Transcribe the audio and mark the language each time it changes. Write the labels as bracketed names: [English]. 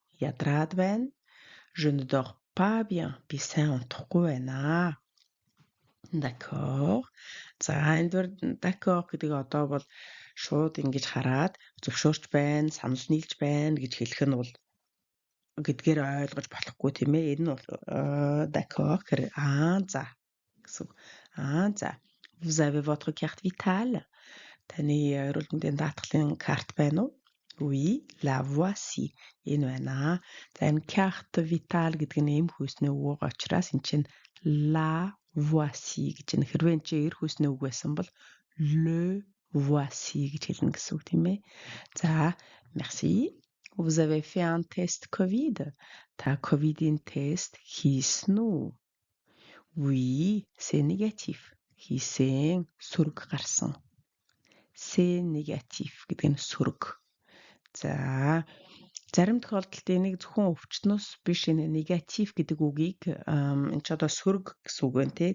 [Mongolian] Ядраад байна. [French] Je ne dors pas bien. [Mongolian] Би сайн унтахгүй байна. D'accord. За энэ дөр d'accord гэдэг одоо бол шууд ингэж хараад зөвшөөрч байна, санал нийлж байна гэж хэлэх нь бол гэдгээр ойлгож болохгүй тийм ээ. Энэ нь бол d'accord гэхээр за гэсэн. За. [French] Vous avez votre carte vitale? [Mongolian] Таны эрүүл мэндийн даатгалын карт байна уу? [French] Oui, la voici. [Mongolian] Энэ байна. За энэ carte vitale гэдэг нь эм хүйсний үг учраас эн чинь [French] la voici [Mongolian] гэж энэ хэрвээ энэ чинь эр хүйсний үг байсан бол [French] le voici [Mongolian] гэж хэлнэ гэсэн үг тийм ээ. [French] За, merci. Vous avez fait un test Covid? [Mongolian] Та ковидын тест хийсэн үү? [French] Oui, c'est négatif. [Mongolian] Хийсэн, сүрэг гарсан. [French] C'est négatif [Mongolian] гэдэг нь сүрэг. За зарим тохиолдолд энийг зөвхөн өвчтнөөс биш энэ негатив гэдэг үгийг энэ ч одоо сүрэг гэсэн үг байна тий.